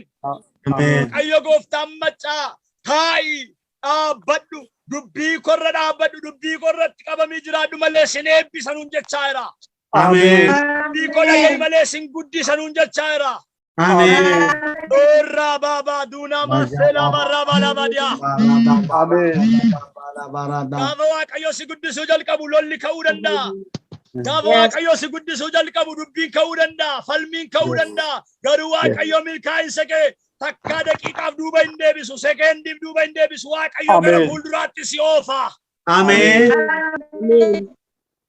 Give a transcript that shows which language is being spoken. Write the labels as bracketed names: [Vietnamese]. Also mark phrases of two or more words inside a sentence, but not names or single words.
[Oromo] Ameen. Waaqayyo gooftaan machaa taa'i dhaabbadhu. Dubbii korra dhaabbadhu. Dubbii korratti qabamii jiraadhu malee isin eebbisanuun jechaa jira. Ameen. Dubbii korra gadi malee isin guddisanuun jechaa jira. Ameen. Dorra baba duna masela baraba labadia. Amen. Gaafa Waaqayyo si guddisuu jalqabu lolli ka'uu danda'a. Gaafa Waaqayyo si guddisuu jalqabu dubbiin ka'uu danda'a. Falmiin ka'uu danda'a. Garuu Waaqayyo milkaa'insa kee takka daqiiqaaf duuba hin deebisu. Sekendiif duuba hin deebisu. Waaqayyo gara fuulduraatti si oofa.